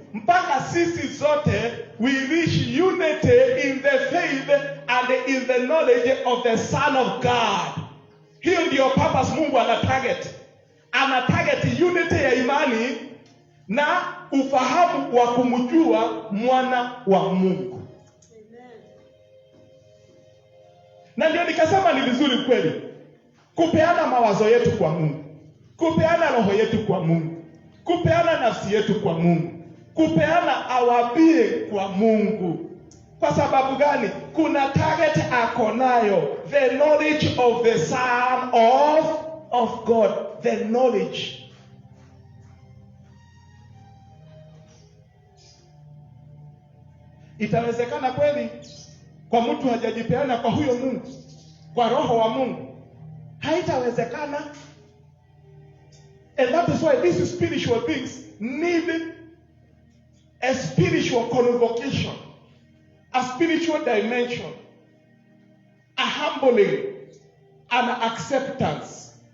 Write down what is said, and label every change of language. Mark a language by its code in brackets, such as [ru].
[sw] Mpaka sisi zote [en] we reach unity in the faith and in the knowledge of the Son of God. [sw] Hiyo ndio purpose Mungu ana target. Ana target unity ya imani na ufahamu wa kumjua mwana wa Mungu. Na ndio nikasema ni vizuri kweli kupeana mawazo yetu kwa Mungu, kupeana roho yetu kwa Mungu, kupeana nafsi yetu kwa Mungu, kupeana awabie kwa Mungu. Kwa sababu gani? Kuna target ako nayo, [en] the knowledge of the Son of God, the knowledge. [sw] Itawezekana kweli kwa mtu hajajipeana kwa huyo Mungu, kwa roho wa Mungu? Haitawezekana. [en] And that is why these spiritual things need a spiritual convocation, a spiritual dimension, a humbling, an acceptance.